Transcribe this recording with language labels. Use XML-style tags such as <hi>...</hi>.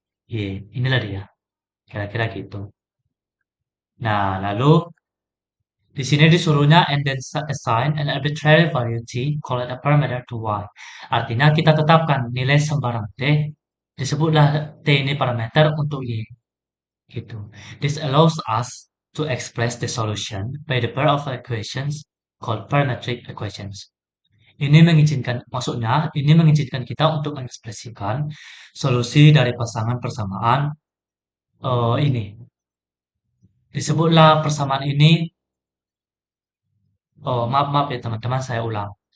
<id>Y, inilah dia. Kira-kira gitu. Nah, lalu di sini disuruhnya</id> <en>and then assign an arbitrary value t called a parameter to y.</en> <id>Artinya kita tetapkan nilai sembarang t, disebutlah t ini parameter untuk y. Gitu.</id> <en>This allows us to express the solution by the pair of equations called parametric equations.</en> <id>Ini mengizinkan kita untuk mengekspresikan solusi dari pasangan persamaan ini. Disebutlah persamaan ini, oh maaf ya teman-teman, saya ulang.</id>